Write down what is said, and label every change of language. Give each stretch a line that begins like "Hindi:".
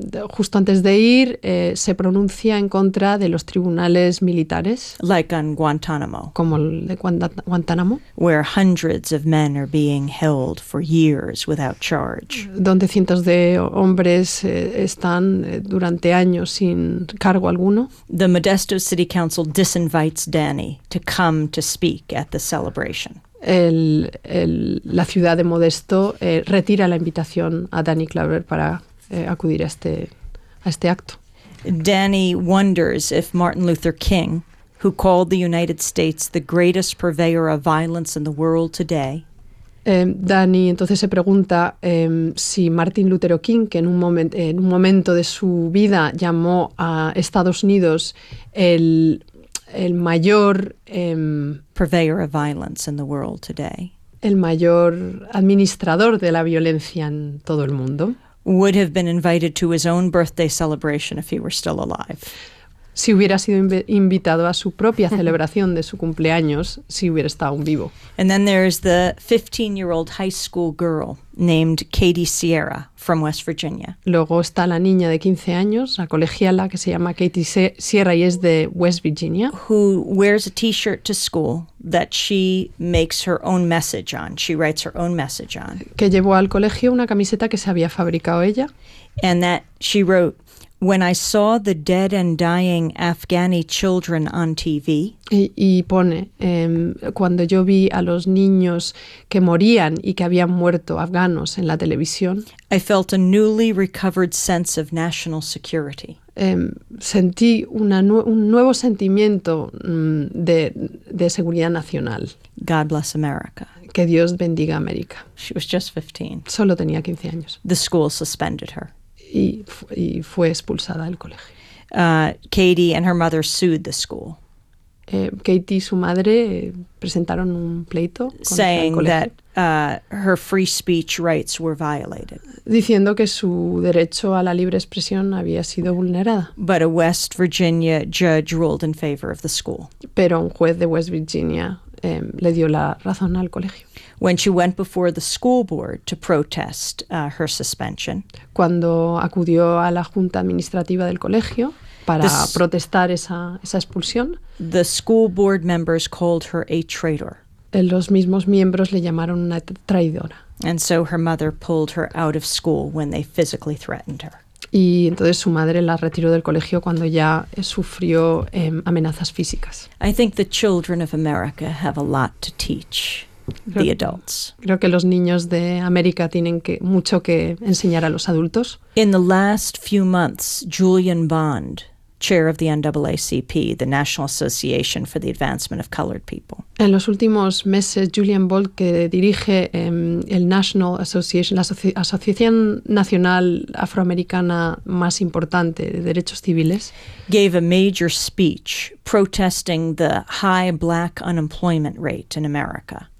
Spanish: Justo antes de ir, se pronuncia en contra de los tribunales militares,
English: like on Guantánamo,
Spanish: como el de Guantánamo,
English: where hundreds of men are being held for years without charge,
Spanish: donde cientos de hombres están durante años sin cargo alguno.
English: The Modesto City Council disinvites Danny to come to speak at the celebration.
Spanish: La ciudad de Modesto retira la invitación a Danny Glover para acudir a este acto.
English: Danny wonders if Martin Luther King, who called the United States the greatest purveyor of violence in the world today,
Spanish: Danny entonces se pregunta si Martin Luther King, que en un momento de su vida llamó a Estados Unidos el mayor
English: purveyor of violence in the world today,
Spanish: el mayor administrador de la violencia en todo el mundo.
English: Would have been invited to his own birthday celebration if he were still alive.
Spanish: Si hubiera sido invitado a su propia celebración de su cumpleaños, si hubiera estado aún vivo.
English: And then there's the 15-year-old high school girl named Katie Sierra from West Virginia.
Spanish: Luego está la niña de 15 años, la colegiala, que se llama Katie Sierra y es de West Virginia.
English: Who wears a t-shirt to school that she makes her own message on. She writes her own message on.
Spanish: Que llevó al colegio una camiseta que se había fabricado ella.
English: And that she wrote, "When I saw the dead and dying Afghani children on TV."
Spanish: Y pone, cuando yo vi a los niños que morían y que habían muerto afganos en la televisión,
English: "I felt a newly recovered sense of national security."
Spanish: Sentí un nuevo sentimiento de seguridad nacional.
English: God bless America.
Spanish: Que Dios bendiga América.
English: She was just 15.
Spanish: Solo tenía 15 años.
English: The school suspended her.
Spanish: Y fue expulsada del colegio.
English: Katie and her mother sued the school.
Spanish: Katie y su madre presentaron un pleito contra el colegio.
English: Saying that her free speech rights were violated.
Spanish: Diciendo que su derecho a la libre expresión había sido vulnerada.
English: But a West Virginia judge ruled in favor of the school.
Spanish: Pero un juez de West Virginia le dio la razón al colegio.
English: When she went before the school board to protest her suspension,
Spanish: cuando acudió a la junta administrativa del colegio para protestar esa expulsión,
English: the school board members called her a traitor.
Spanish: Los mismos miembros le llamaron una traidora.
English: And so her mother pulled her out of school when they physically threatened her.
Spanish: Y entonces su madre la retiró del colegio cuando ya sufrió amenazas físicas.
English: I think the children of America have a lot to teach the adults.
Spanish: Creo que los niños de América tienen mucho que enseñar a los adultos.
English: In the last few months, Julian Bond, chair of the NAACP, the National Association for the Advancement of Colored People.
Spanish: En los últimos meses, Julian Bond, que dirige el National Association, la asociación nacional afroamericana más importante de derechos civiles,
English: gave a major speech protesting the high black unemployment rate in America.